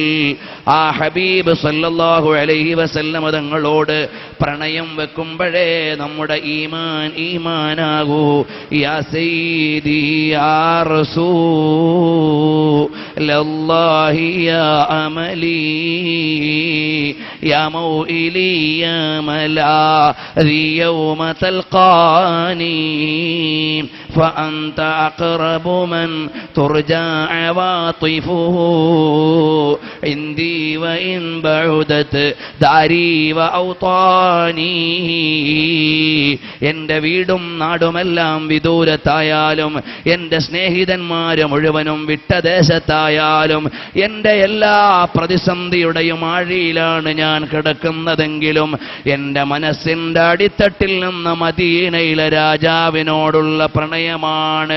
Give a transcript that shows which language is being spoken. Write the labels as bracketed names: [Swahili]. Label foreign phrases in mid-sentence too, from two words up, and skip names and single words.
[Malayalam] ആ ഹബീബ് [Arabic] صلى الله عليه وسلم [Malayalam] തങ്ങളോട് പ്രണയം വെക്കുമ്പോഴേ നമ്മുടെ ഈമാനാകൂ. [Arabic] يا سيدي يا رسول الله يا أملي يا موئلي يا ملاذي يوم تلقاني فأنت أقرب من ترجى عواطفه عندي وإن بعدت داري وأوطاني. [Malayalam] എൻ്റെ വീടും നാടുമെല്ലാം വിദൂരത്തായാലും, എൻ്റെ സ്നേഹിതന്മാര് മുഴുവനും വിട്ടദേശത്തായാലും, എൻ്റെ എല്ലാ പ്രതിസന്ധിയുടെയും ആഴിയിലാണ് ഞാൻ കിടക്കുന്നതെങ്കിലും എൻ്റെ മനസ്സിൻ്റെ അടിത്തട്ടിൽ നിന്ന് മദീനയിലെ രാജാവിനോടുള്ള പ്രണയമാണ്.